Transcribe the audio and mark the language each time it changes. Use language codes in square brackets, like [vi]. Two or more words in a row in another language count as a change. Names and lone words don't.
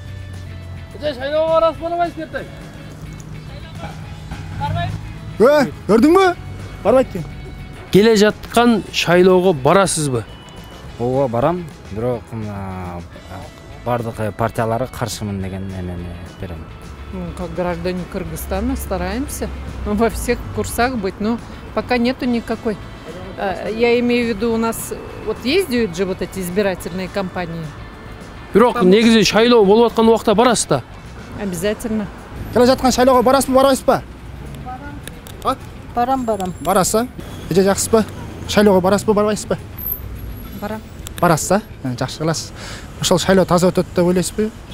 [ky] Шайлоого барасыз, барбайсыз эртең? Барбайм. Көрдүңбү? Барбайт дейм. Келе жаткан шайлоого барасызбы? Ооба барам, бирок бардык партиялары каршымын деген эмени берем. [ru] Как граждане Кыргызстана стараемся во всех курсах быть, но пока нету никакой. Я имею в виду, у нас вот ездят же вот эти избирательные кампании. [ky] Бирок негизи шайлоо болуп аткан убакта барасыз да. Обязательно. Келе жаткан шайлоого барасызбы, барбайсызбы? Барам. Барасыз. Жакшысызбы? Шайлоого барасызбы, барбайсызбы? Барам. Барасыз, жакшы кыласыз. Ошол шайлоо таза өтөт деп ойлойсузбу?